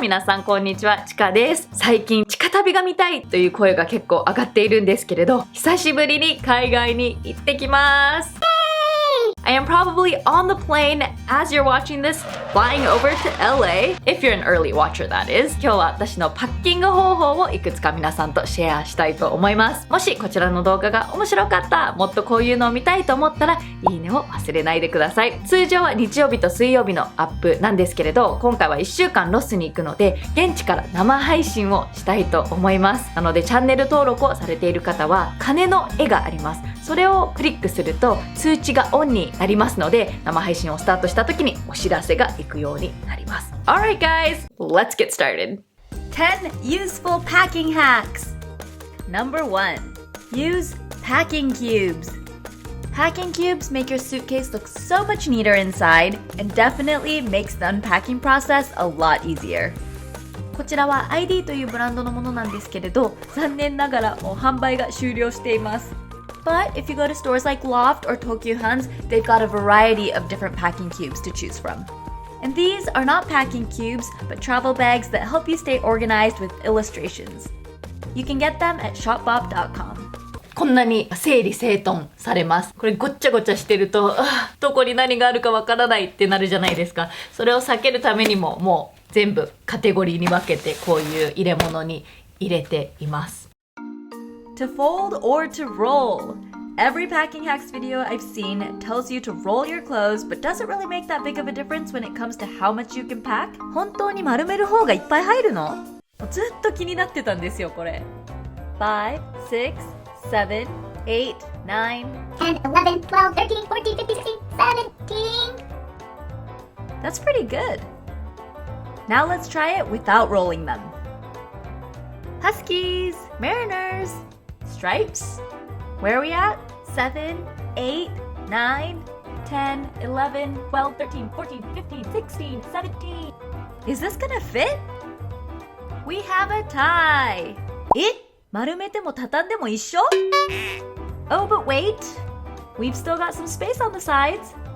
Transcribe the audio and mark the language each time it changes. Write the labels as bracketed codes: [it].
[ja] 皆さんこんにちは、チカです。最近地下旅が見たいという声が結構上がっているんですけれど、久しぶりに海外に行ってきます。 [en] I am probably on the plane as you're watching this, flying over to LA. If you're an early watcher, that is. [ja] 今日は私のパッキング方法をいくつか皆さんとシェアしたいと思います。もしこちらの動画が面白かった、もっとこういうのを見たいと思ったら、いいねを忘れないでください。通常は日曜日と水曜日のアップなんですけれど、今回は1週間ロスに行くので、現地から生配信をしたいと思います。なのでチャンネル登録をされている方は、鐘の絵があります。それをクリックすると通知がオンになりますので、生配信をスタートした時にお知らせが行くようになります。 [en] Alright guys, let's get started. 10 useful packing hacks. Number 1. Use packing cubes. Packing cubes make your suitcase look so much neater inside and definitely makes the unpacking process a lot easier. [ja] こちらは ID というブランドのものなんですけれど、残念ながらもう販売が終了しています。 [en] But if you go to stores like Loft or Tokyo Han's, they've got a variety of different packing cubes to choose from. And these are not packing cubes, but travel bags that help you stay organized with illustrations. You can get them at shopbop.com. [ja] こんなに整理整頓されます。これごっちゃごちゃしてると、どこに何があるかわからないってなるじゃないですか。それを避けるためにも、もう全部カテゴリーに分けてこういう入れ物に入れています。 [en] To fold or to roll. Every packing hacks video I've seen tells you to roll your clothes, but does it really make that big of a difference when it comes to how much you can pack? [ja] 本当に丸める方がいっぱい入るの？ずっと気になってたんですよ、これ。 [en] 5, 6, 7, 8, 9, 10, 11, 12, 13, 14, 15, 16, 17. That's pretty good. Now let's try it without rolling them. Huskies, Mariners, Stripes. Where are we at? 7, 8, 9, 10, 11, 12, 13, 14, 15, 16, 17. Is this gonna fit? We have a tie. [ja] 丸めても畳んでも一緒? [en] Oh, but wait. We've still got some space on the sides.